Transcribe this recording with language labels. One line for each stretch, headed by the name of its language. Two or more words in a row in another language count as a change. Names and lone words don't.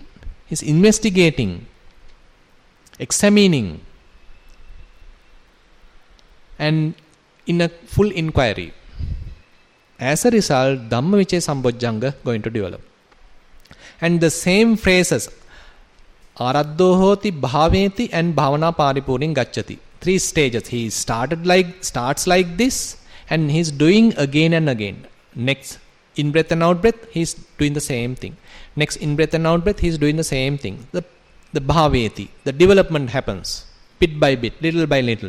English: He's investigating. Examining. And in a full inquiry. As a result,
Pali: Dhammavicaya Sambojjanga
English: going to develop. And the same phrases,
Pali: Araddo hoti bhaveti and bhavana paripurin gacchati. 3 stages.
English: He starts like this, and he's doing again and again. Next, in breath and out breath, he's doing the same thing. Next, in breath and out breath, he's doing the same thing. The bhaveti, the development happens, bit by bit, little by little.